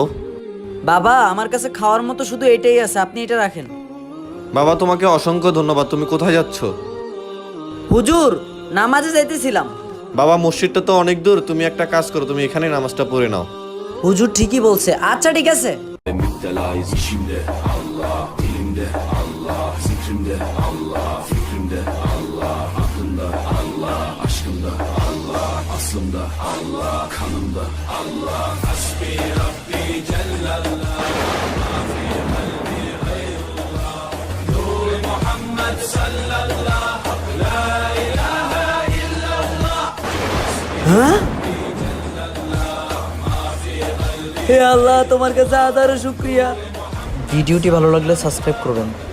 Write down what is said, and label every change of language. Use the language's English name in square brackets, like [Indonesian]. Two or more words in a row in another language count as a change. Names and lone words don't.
[Bangla] বাবা, আমার কাছে খাওয়ার মতো শুধু এটাই আছে, আপনি এটা রাখেন। বাবা, তোমাকে অসংখ্য ধন্যবাদ। তুমি কোথায় যাচ্ছ? হুজুর, নামাজে যাইতেছিলাম। বাবা, মসজিদটা তো অনেক দূর, তুমি একটা কাজ করো, তুমি এখানেই নামাজটা পড়ে নাও। হুজুর ঠিকই বলছে, আচ্ছা ঠিক আছে। [Turkish] Müptelayız işimde Allah, dilimde Allah, zikrimde Allah, fikrimde Allah, aklımda Allah, aşkımda Allah, aslımda Allah, kanımda Allah. [Arabic] حسبي ربي جل الله ما في قلبي غير الله نور محمد صلى الله لا إله إلا الله. [Bangla] হে আল্লাহ, তোমার কাছে হাজারো শুকরিয়া। ভিডিওটি ভালো লাগলে সাবস্ক্রাইব করবেন।